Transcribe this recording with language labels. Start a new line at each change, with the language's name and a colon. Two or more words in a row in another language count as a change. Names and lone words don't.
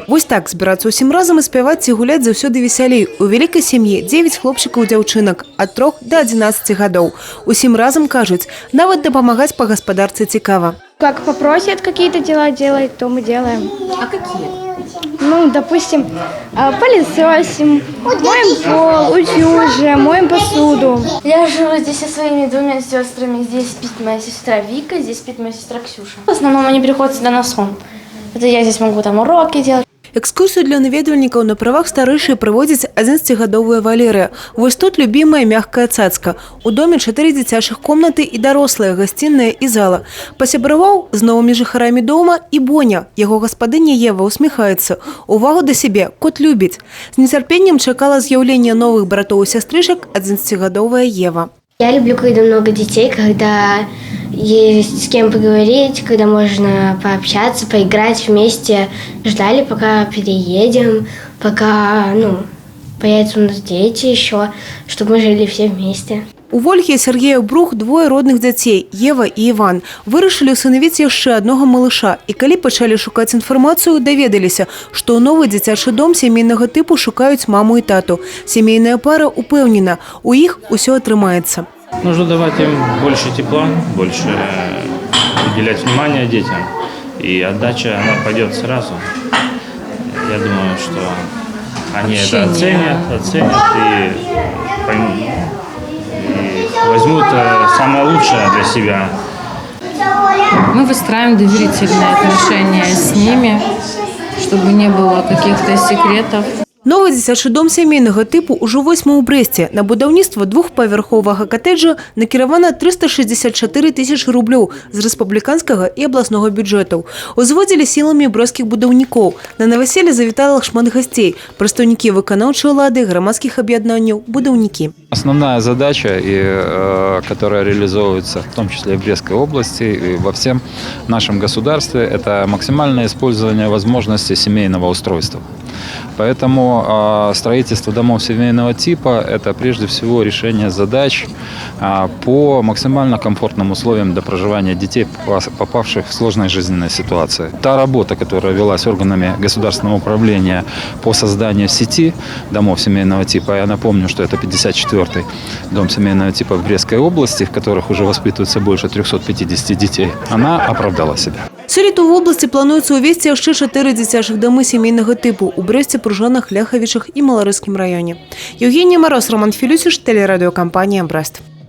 Belarusian: так, збирацца ўсім разам і спяваць ці гуляць заўсёды весялей. У вялікай сям'і 9 хлопчыкаў і дзяўчынак ад 3 до 11 гадоў. Усім разам кажуць, нават дапамагаць па гаспадарцы цікава.
Russian: Как попросят какие-то дела делать, то мы делаем. А какие? Ну, допустим, пылесосим, моем пол, утюжим, моем посуду. Я живу здесь со своими двумя сестрами. Здесь спит моя сестра Вика, здесь спит моя сестра Ксюша. В основном они приходят сюда на сон. Это я здесь могу там уроки делать.
Belarusian: Экскурсію для наведвальнікаў на правах старэйшай праводзіць 11-гадовая Валерыя. Вось тут любімая мягкая цацка. У доме 4 дзіцячых комнаты і дарослая, гасцінная і зала. Пасябраваў з новымі жыхарамі дома і Боня. Яго гаспадыня Ева усміхаецца. Увагу да сябе кот любіць. З нецярпеннем чакала з'яўлення новых братоў і сястрычак 11-гадовая Ева.
Russian: Я люблю, когда много детей, когда есть с кем поговорить, когда можно пообщаться, поиграть вместе. Ждали, пока переедем, пока появятся у нас дети еще, чтобы мы жили все вместе.
Belarusian: У Вольгі і Сергея Брух двое родных дзяцей – Ева і Іван. Вырашылі ўсынавіць яшчэ аднога малыша. І калі пачалі шукаць інфармацыю, даведаліся, што ў новы дзіцячы дом сямейнага тыпу шукаюць маму і тату. Сямейная пара упэўнена, у іх усё атрымаецца.
Russian: Нужно давать им больше тепла, больше уделять внимание детям. И отдача, она пойдет сразу. Я думаю, что они это оценят и поймут. И возьмут самое лучшее для себя. Мы выстраиваем доверительные отношения с ними, чтобы не было каких-то секретов.
Belarusian: Новый дзіцячы дом сямейнага тыпу ўжо 8 у Брэсце. На будаўніцтва двухпавярховага катэджа накіравана 364 тысячы рублёў з рэспубліканскага і абласнога бюджэтаў. Узводзілі сіламі брэсцкіх будаўнікоў. На наваселле завітала шмат гасцей. Прадстаўнікі выканаўчай улады, грамадскіх аб'яднанняў, будаўнікі.
Russian: Основная задача, которая реализовывается в том числе и в Брестской области, и во всем нашем государстве, это максимальное использование возможностей семейного устройства. Поэтому строительство домов семейного типа – это прежде всего решение задач по максимально комфортным условиям для проживания детей, попавших в сложные жизненные ситуации. Та работа, которая велась органами государственного управления по созданию сети домов семейного типа, я напомню, что это 54-й дом семейного типа в Брестской области, в которых уже воспитывается больше 350 детей, она оправдала себя.
Belarusian: Сёлета ў вобласці плануецца ўвесці яшчэ 4 дзіцячых дамы сямейнага тыпу ў Брэсце, Пружанах, Ляхавічах і Маларыскім раёне.
Russian: Евгения Мороз, Роман Филюсиш, телерадиокомпания «Брест».